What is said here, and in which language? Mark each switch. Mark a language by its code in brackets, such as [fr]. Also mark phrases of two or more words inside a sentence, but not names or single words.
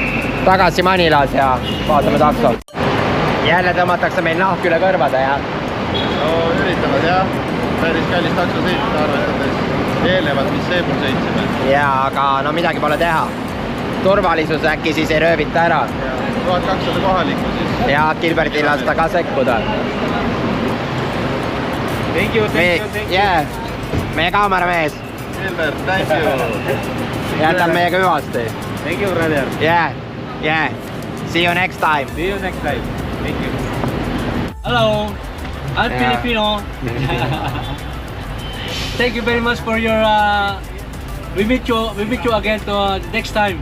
[et] Tagasi Manilas ja vaatame takso. Jälle tõmmatakse meil nahk üle kõrvade ja... No üritavad jah. Päris kallis takso sõita arvestades eelnevad, mis seepul sõitsime. Jaa, aga midagi pole teha. Turvalisus äkki siis ei röövita ära. 1200 kohalikku siis. Ja Gilbertil lasta ka sekkuda. [en] Thank you. Yeah. [et] Meie kaameramees. [en] Gilbert, thank you. [et] Jätab meiega hüvasti. [en] Thank you, brother. Yeah. See you next time. See you next time. Thank you. Hello. I'm Filipino. Thank you very much for your... We meet you again to next time.